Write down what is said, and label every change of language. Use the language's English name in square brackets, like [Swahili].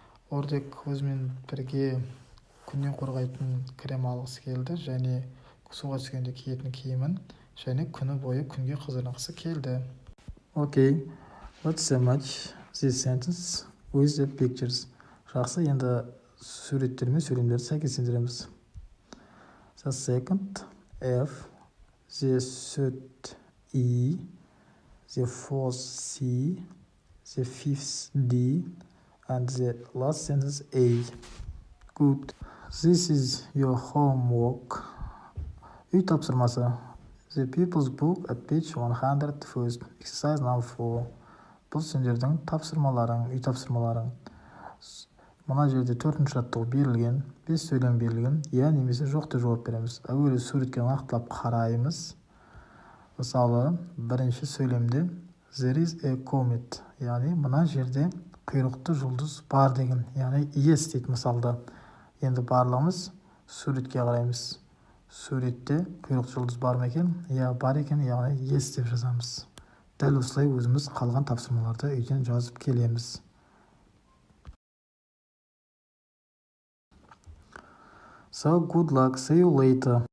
[Kazakh] Ordek өзімен бірге күннен қорғайтын крем алғысы келді және суға түскенде киетін киімін және күні бойы күнге қызынғысы келді. [English] Okay, let's match this sentence with the pictures. [Kazakh] Жақсы, енді суреттер мен сөйлемдерді сәйкестендіреміз. [English] The second F, the third E, the fourth C, the fifth D, and the last sentence A. Good. This is your homework. [Kazakh] Үй тапсырмасы. [English] The people's book at page 101. Exercise number 4. [Kazakh] Бұл сендердің тапсырмаларың, үй тапсырмаларың. Мына жерде 4-ші жаттығу берілген, 5 сөйлем берілген, я немесе жоқ деп жауап береміз. Әуелі суретке нақтылап қараймыз. Мысалы, бірінші сөйлемде [English] there is a comet, [Kazakh] яғни мына жерде құйрықты жұлдыз бар деген, яғни yes дейді мысалда. Енді барлығымыз суретке қараймыз. Суретте құйрықты жұлдыз бар ма екен? Я, бар екен, яғни yes деп жазамыз. Дәл осылай өзіміз қалған тапсырмаларды үйден жазып келеміз. [English] So good luck, see you later.